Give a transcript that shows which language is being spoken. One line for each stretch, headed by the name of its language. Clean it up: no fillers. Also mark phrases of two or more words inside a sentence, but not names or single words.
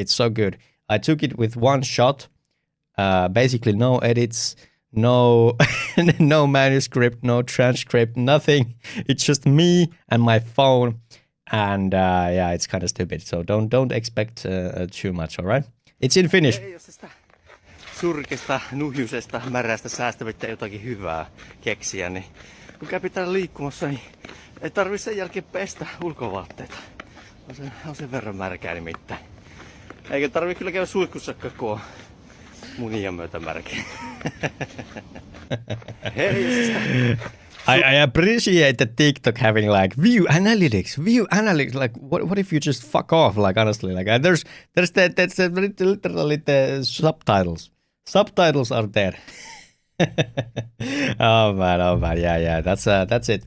English: It's so good. I took it with one shot. Basically, no edits. No no manuscript, no transcript, nothing. It's just me and my phone, and yeah, it's kind of stupid, so don't expect too much. All right, it's in Finnish.
Finnish: Jos tästä surkesta, nuhjusesta, märästä säästävyyttä jotakin hyvää keksiä, niin kun käy täällä liikkumassa, niin ei tarvitse sen jälkeen pestä ulkovaatteita. On sen verran märkää nimittäin. Eikä tarvitse kyllä käydä suihkussakaan, kun on munien myötä märkää.
English: I appreciate the TikTok having like view analytics. Like, what if you just fuck off? Like, honestly, like there's literally the subtitles. Subtitles are there. Oh man, yeah. That's it.